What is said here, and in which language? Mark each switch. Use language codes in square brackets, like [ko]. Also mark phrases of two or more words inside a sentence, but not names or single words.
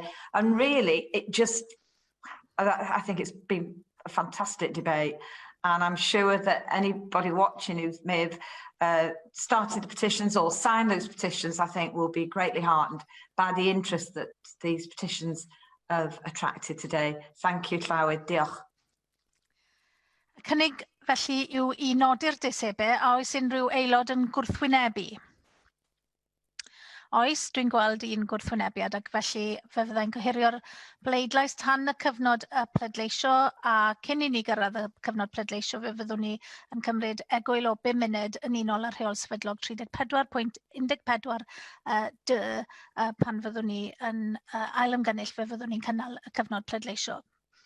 [en] And really, I think it's been a fantastic debate. And I'm sure that anybody watching who may have started the petitions or signed those petitions, I think will be greatly heartened by the interest that these petitions have attracted today. Thank you, [cy] Llywyd. Diolch. Y cynnig felly yw I nodi'r Ddeisebau a oes unrhyw aelod yn gwrthwynebu? Oes, dwi'n gweld un gwrthwynebiad ac felly fe fyddai'n gohirio'r bleidlais tan y cyfnod pleidleisio, a cyn I ni gyrraedd y cyfnod pleidleisio fe fyddwn ni yn cymryd egwyl o 5 munud yn unol ar rheol sefydlog 34.14 pan fyddwn ni yn ailymgynnull fe fyddwn ni'n cynnal y cyfnod pleidleisio.